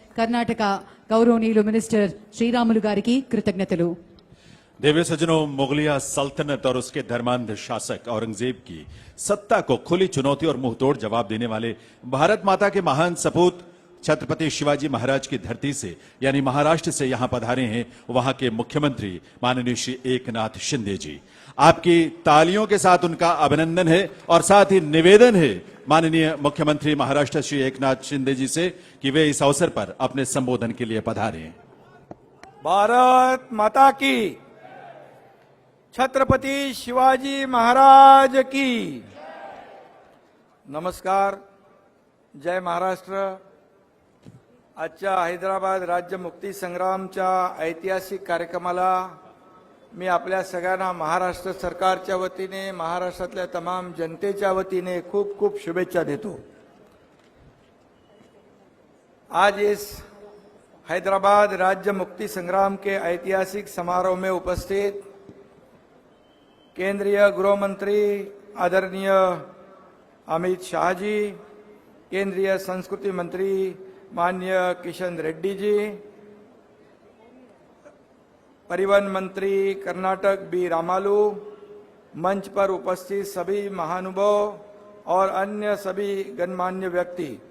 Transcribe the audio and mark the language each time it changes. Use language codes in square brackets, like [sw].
[te] కర్ణాటక గౌరవనీయులు మినిస్టర్ శ్రీరాములు గారికి కృతజ్ఞతలు. [hi] दिव्य सज्जनों, मुगलिया सल्तनत और उसके धर्मांध शासक औरंगजेब की सत्ता को खुली चुनौती और मुंहतोड़ जवाब देने वाले भारत माता के महान सपूत छत्रपति शिवाजी महाराज की धरती से यानी महाराष्ट्र से यहां पधारे हैं वहां के मुख्यमंत्री माननीय श्री एकनाथ शिंदे जी। आपकी तालियों के साथ उनका अभिनंदन है और साथ ही निवेदन है माननीय मुख्यमंत्री महाराष्ट्र श्री एकनाथ शिंदे जी से कि वे इस अवसर पर अपने संबोधन के लिए पधारें। भारत माता की, छत्रपति शिवाजी महाराज की। नमस्कार, जय महाराष्ट्र। [mr] आजच्या हैदराबाद राज्य मुक्ती संग्रामच्या ऐतिहासिक कार्यक्रमाला मी आपल्या सगळ्यांना महाराष्ट्र सरकारच्या वतीने, महाराष्ट्रातल्या तमाम जनतेच्या वतीने खूप खूप शुभेच्छा देतो। [hi] आज इस हैदराबाद राज्य मुक्ति संग्राम के ऐतिहासिक समारोह में उपस्थित केंद्रीय गृह मंत्री आदरणीय अमित शाह जी, केंद्रीय संस्कृति मंत्री माननीय किशन रेड्डी जी, परिवहन मंत्री कर्नाटक बी रामालू, मंच पर उपस्थित सभी महानुभाव और अन्य सभी गणमान्य व्यक्ति,